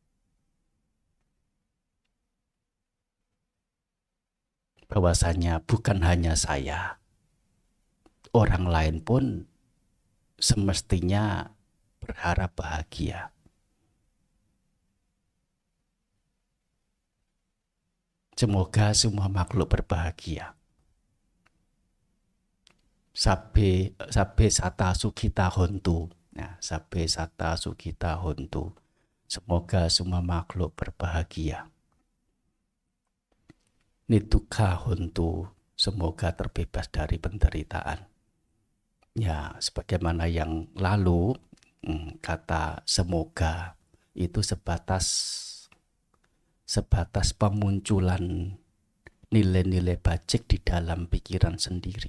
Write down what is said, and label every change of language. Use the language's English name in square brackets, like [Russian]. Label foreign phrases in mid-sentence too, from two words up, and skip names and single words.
[Indonesian] Bahwasanya bukan hanya saya, orang lain pun semestinya berharap bahagia. Semoga semua makhluk berbahagia. [Pali] Sabbe satta sukhita hontu. Nah, sabbe satta sukhita hontu. [Indonesian] Semoga semua makhluk berbahagia. [Pali] Nidukha hontu. [Indonesian] Semoga terbebas dari penderitaan. Ya, sebagaimana yang lalu, kata semoga itu sebatas pemunculan nilai-nilai bajik di dalam pikiran sendiri.